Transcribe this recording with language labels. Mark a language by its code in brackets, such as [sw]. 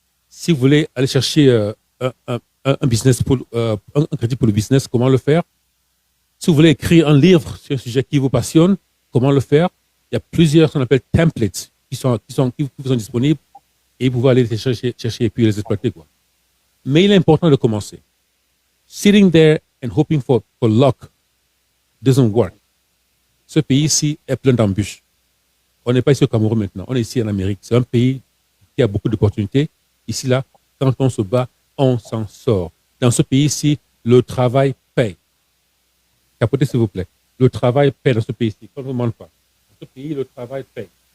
[fr] Si vous voulez aller chercher un business un crédit pour le business, comment le faire. Si vous voulez écrire un livre sur un sujet qui vous passionne, comment le faire. Il y a plusieurs, ce qu'on appelle templates, qui vous sont disponibles et vous pouvez aller les chercher et puis les exploiter, quoi. Mais il est important de commencer. [en] Sitting there and hoping for luck doesn't work. [fr] Ce pays-ci est plein d'embûches. On n'est pas ici au Cameroun maintenant, on est ici en Amérique. C'est un pays qui a beaucoup d'opportunités. Ici, là, quand on se bat, on s'en sort. Dans ce pays-ci, le travail paye. Capotez, s'il vous plaît. Le travail paye dans ce pays-ci. On ne vous demande pas. Dans ce pays, le travail paye.